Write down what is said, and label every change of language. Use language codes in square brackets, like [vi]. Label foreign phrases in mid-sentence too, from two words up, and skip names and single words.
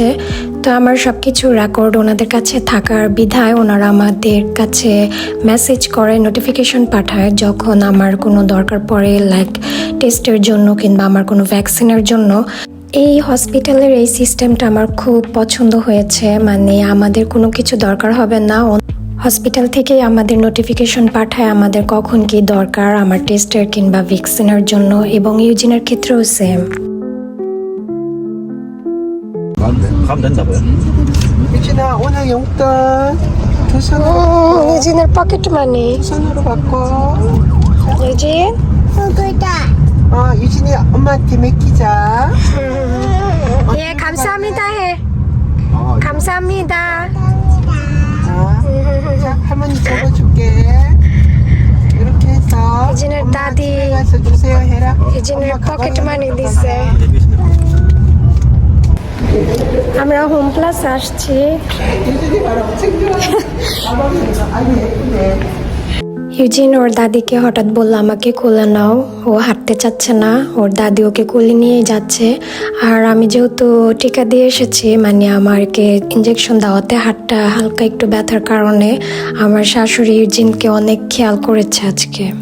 [bn] তো আমার সব কিছু রেকর্ড ওনাদের কাছে থাকার বিধায় ওনারা আমাদের কাছে মেসেজ করে, নোটিফিকেশন পাঠায় যখন আমার কোনো দরকার পড়ে, [en] like test [bn] জন্য কিংবা আমার কোনো ভ্যাকসিনের জন্য। এই হসপিটালের এই সিস্টেমটা আমার খুব পছন্দ হয়েছে, মানে আমাদের কোনো কিছু দরকার হবে না, হসপিটাল থেকেই আমাদের নোটিফিকেশন পাঠায় আমাদের কখন কি দরকার আমার টেস্টের কিংবা ভ্যাকসিনের জন্য, এবং ইউজিনের ক্ষেত্রেও সেম। [ko] 가면 된다고요? 유진아 오늘 용돈 두 손으로 [bn] ইউজিনের [en] pocket money. [ko] 두 손으로 바꿔. [bn] ইউজিন [ko] 유진이 엄마한테 맡기자. 예, 감사합니다 해. 감사합니다. 자, 할머니 적어줄게. 이렇게 해서 유진을 엄마 따디. 집에 가서 주세요 해라. [bn] ইউজিনের [ko] 엄마 [bn] পকেট [ko] 가방에 [bn] মানি [ko] 넣고 [bn] দিছে। [ko] 가라. [bn] আমরা হোম প্লাস আসছি। [ko] 유진이 바로 챙겨와. 가방에 넣어. 아니 예쁘네. [bn] ইউজিন ওর দাদিকে হঠাৎ বলল আমাকে কোলে নাও, ও হাঁটতে চাচ্ছে না, ওর দাদি ওকে কোলে নিয়েই যাচ্ছে। আর আমি যেহেতু টিকা দিয়ে এসেছি, মানে আমাকে ইঞ্জেকশন দেওয়াতে হাতটা হালকা একটু ব্যথার কারণে আমার শাশুড়ি ইউজিনকে অনেক খেয়াল করেছে আজকে।